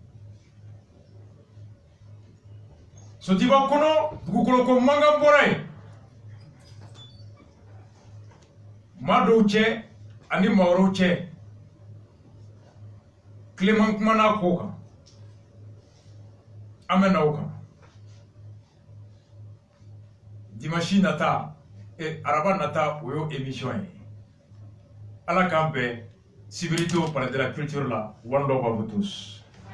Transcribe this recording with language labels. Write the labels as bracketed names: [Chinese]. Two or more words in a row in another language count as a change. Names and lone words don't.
[Bambara] dugukolo ko mankan bɔra ye maa dɔw cɛ ani maa wɛrɛw cɛ Clément kumana ko kan an bɛ na o kan dimanche nata araba nata o y'o émission ye ala k'an bɛn sibiri to palais de la culture la [English] one love [French] à vous tous.